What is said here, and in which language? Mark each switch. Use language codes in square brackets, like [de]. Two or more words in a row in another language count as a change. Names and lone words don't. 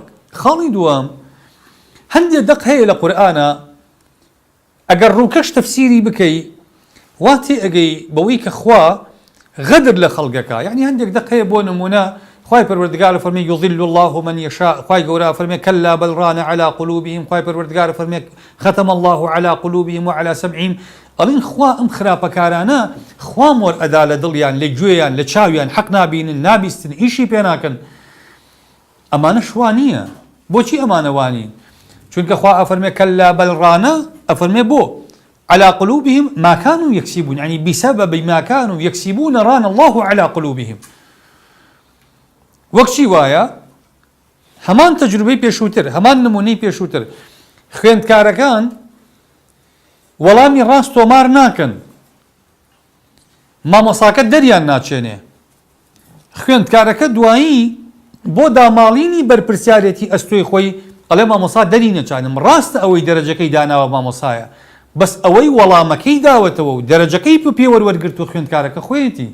[ckb] خاڵی دووەم، هەندێک دەق هەیە لە قورئانە ئەگەر ڕووکەش تەفسیری بکەی وا تێئەگەی بەوەی کە خوا غەدر لە خەڵگەکە. یعنی هەندێک دەق هەیە بۆ نمونە خوای پەروەردگار فەرمێ [ar] یضل الله من یشاء، [ckb] خوای گەورە فەرمێ [ar] کەلا بەل ڕان علی قلوبهم، [ckb] خوای پەروەردگار فەرمێ [ar] ختم الله على قلوبهم وعلى سمعهم. [ckb] ئەڵین خوا ئەم خراپەکارانە خوا مۆر ئەدا لە دڵیان، لە گوێیان، لە چاویان، حەق نابینن، نابیستن، ئیشی پێ ناکەن. ئەمانە شوا نییە. بۆچی ئەمانە وانین؟ چونکە خوا ئەفەرمێ [ar] کەلا بەل ڕانە، [ckb] ئەفەرمێ بۆ [ar] على قلوبهم ما كانوا يكسبون، يعني بسبب ما كانوا يكسبون ران الله على قلوبهم. [ckb] وەک چی وایە؟ هەمان تەجروبەی پێشووتر، هەمان نمونەی پێشووتر، خوێندکارەکان وەڵامی ڕاست تۆمار ناکەن، مامۆساکە دەریان ناچێنێ، خوێندکارەکە دوایی بۆ داماڵینی بەرپرسیارەتی ئەستۆی خۆی ئەڵێ مامۆسا دەری نەچانم، ڕاستە ئەوەی دەرەجەکەی داناوە مامۆسایە، بەس ئەوەی وەڵامەکەی داوەتەوە و دەرەجەکەی پێوەرگرت و خوێندکارەکە خۆیەتی.